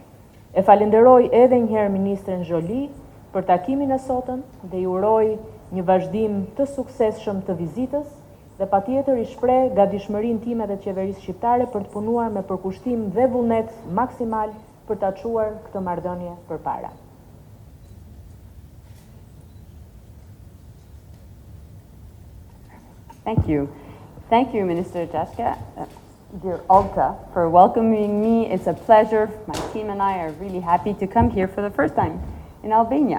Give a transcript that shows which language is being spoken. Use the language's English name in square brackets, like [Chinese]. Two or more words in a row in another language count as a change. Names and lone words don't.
[Albanian] E falenderoj edhe një herë Ministrën Joly për takimin e sotëm dhe ju uroj një vazhdim të suksesshëm të vizitës dhe patjetër i shpreh gatishmërinë time dhe të qeverisë shqiptare për të punuar me përkushtim dhe vullnet maksimal për ta çuar këtë marrëdhënie përpara. [English] Thank you. Thank you, Ministrja Xhaçka, dear Olta, for welcoming me. It's a pleasure. My team and I are really happy to come here for the first time in Albania.